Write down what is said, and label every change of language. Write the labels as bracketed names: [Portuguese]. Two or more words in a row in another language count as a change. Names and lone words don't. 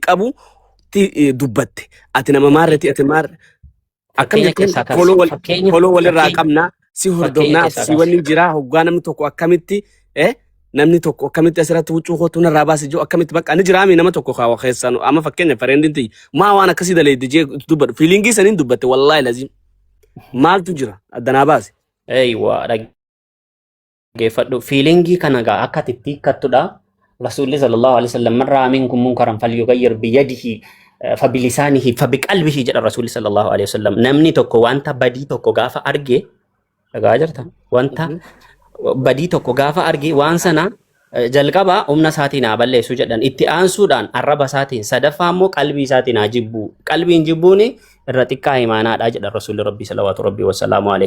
[Oromo] qabu dubbatte ati nama maarreeti ati maarre akkam jechuun foloo walirraa qabnaa si hordofnaa si waliin jiraa hoggaa namni tokko akkamitti namni tokko akkamitti asirratti huccuu kootu narraa baasi jiru akkamitti bakka ni jiraami nama tokko kaawa keessaan amma fakkeenya fareendinti maa waan akkasii daleedde jee dubbadhu fiilingii saniin dubbatte wallaahi laziim maaltu jira addanaa baase. Eeywa dhaggeeffadhu fiilingii kana gaa akka tittiikkattudha. [Arabic] Rasuulli صلى الله عليه وسلم من رأى منكم منكرا فليغيره بيده فبلسانه فبقلبه [Oromo] jedha Rasuulli [Arabic] صلى الله عليه وسلم. [Oromo] Namni tokko wanta badii tokko gaafa arge dhagaa jirta wanta badii tokko gaafa arge waan sana jalqaba humna isaatiin haa balleessu jedhan itti aansuudhaan arraba isaatiin sadaffaa immoo qalbii isaatiin haa jibbu qalbiin jibbuun irra xiqqaa imaanaadha jedha Rasuulli Rabbii salawaatu rabbii wasalaamu alayhi.